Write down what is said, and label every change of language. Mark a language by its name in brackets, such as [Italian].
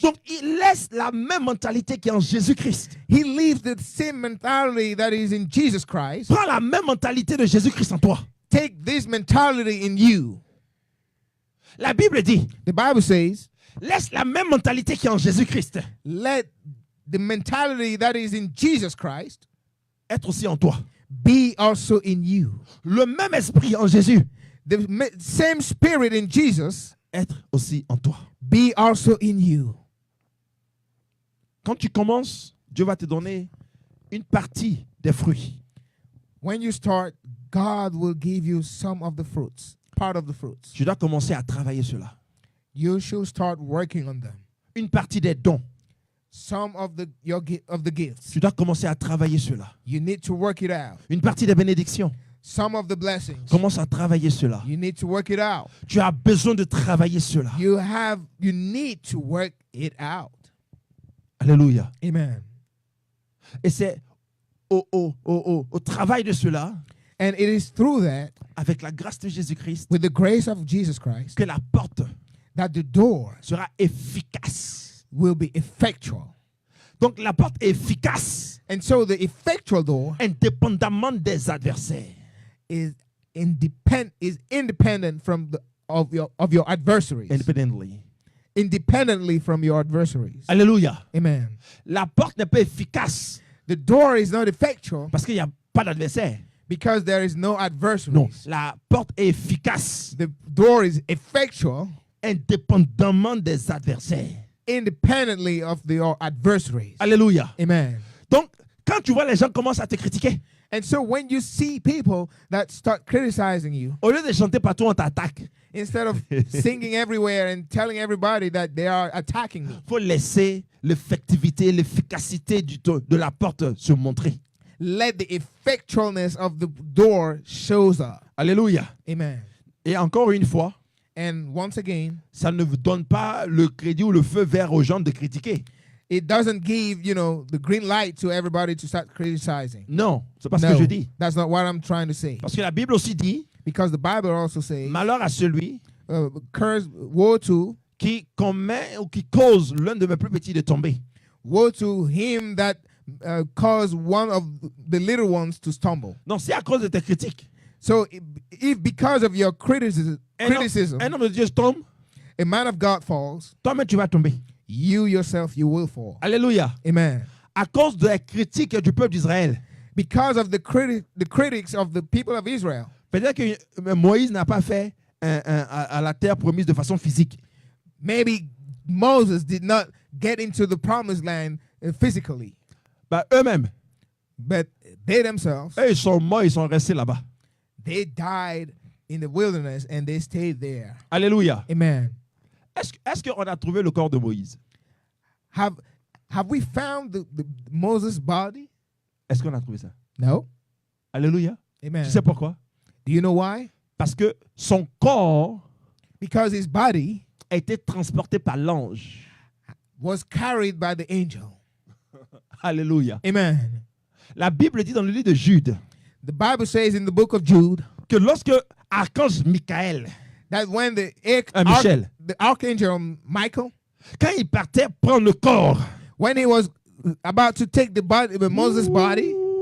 [French] Donc, il laisse la même mentalité qui est en Jésus-Christ. [English] He leaves the same mentality that is in Jesus Christ. [French] Prends la même mentalité de Jésus-Christ en toi. [English] Take this mentality in you. [French] La Bible dit, [English] The Bible says, [French] laisse la même mentalité qui est en Jésus-Christ [English] let the mentality that is in Jesus Christ [French] être aussi en toi. [English] be also in you. [French] Le même esprit en Jésus [English] The same spirit in Jesus [French] être aussi en toi. [English] be also in you. [French] Quand tu commences, Dieu va te donner une partie des fruits. [English] When you start, God will give you some of the fruits, part of the fruits. [French] Tu dois commencer à travailler cela. [English] You should start working on them. [French] Une partie des dons. [English] Some of the gifts. [French] Tu dois commencer à travailler cela. [English] You need to work it out. [French] Une partie des bénédictions. [English] Some of the blessings. [French] Commence à travailler cela. [English] You need to work it out. [French] Tu as besoin de travailler cela. [English] You need to work it out. [French] Alléluia. [English] Amen. [French] Et c'est au travail de cela [English] And it is through that, [French] avec la grâce de Jésus-Christ, [English] with the grace of Jesus Christ, [French] que la porte [English] that the door [French] sera efficace. [English] will be effectual. [French] Donc la porte est efficace, [English] And so the effectual door [French] indépendamment des adversaires. [English] is independent from of your adversaries. Independently. Independently from your adversaries. [French] Alléluia. [English] Amen. [French] La porte n'est pas efficace [English] The door is not effectual [French] parce qu'il n'y a pas d'adversaire. [English] because there is no [French] Non, [English] adversaries. [French] la porte est efficace [English] The door is effectual [French] indépendamment des adversaires. [English] independently of your adversaries. [French] Alléluia. [English] Amen. [French] Donc, quand tu vois les gens commencent à te critiquer, [English] And so when you see people that start criticizing you, [French] au lieu de chanter partout, on t'attaque. [English] instead of singing everywhere and telling everybody that they are attacking me, [French] Il faut laisser l'effectivité, l'efficacité de la porte se montrer. [English] let the effectualness of the door shows up. [French] Alléluia. [English] Amen. [French] Et encore une fois, [English] And once again, [French] ça ne vous donne pas le crédit ou le feu vert aux gens de critiquer. [English] it doesn't give, the green light to everybody to start criticizing. [French] Non, c'est pas ce [English] No, [French] que je dis. [English] that's not what I'm trying to say. [French] Parce que la Bible aussi dit, [English] Because the Bible also says, [French] malheur à celui [English] curse, woe [French] qui commet ou qui cause l'un de mes plus petits de tomber. [English] to him that caused one of the little ones to stumble. [French] Donc, c'est à cause de tes critiques. [English] So if because of your criticism, [French] Un homme de Dieu tombe, [English] a man of God falls, [French] toi-même tu vas tomber. [English] you yourself, you will fall. [French] Alléluia. [English] Amen. [French] À cause des critiques du peuple d'Israël. [English] Because of the critics of the people of Israel. [French] Peut-être que Moïse n'a pas fait à la terre promise de façon physique. [English] Maybe Moses did not get into the promised land physically, [French] Bah, eux-mêmes, [English] but they themselves, [French] eux, ils sont morts, ils sont restés là-bas. [English] they died in the wilderness and they stayed there. [French] Alléluia. [English] Amen. [French] Est-ce qu'on a trouvé le corps de Moïse? [English] Have we found the Moses' body? [French] Est-ce qu'on a trouvé ça? [English] No. [French] Alléluia. [English] Amen. [French] Tu sais pourquoi? [English] Do you know why? [French] Parce que son corps [English] Because his body [French] a été transporté par l'ange. [English] was carried by the angel. [French] Alléluia. [English] Amen. [French] La Bible dit dans le livre de Jude [English] The Bible says in the book of Jude [French] que lorsque archange Michael, [English] that when the [French] Michel, [English] archangel Michael, [French] quand il partait prendre le corps, [English] when he was about to take the Moses' body,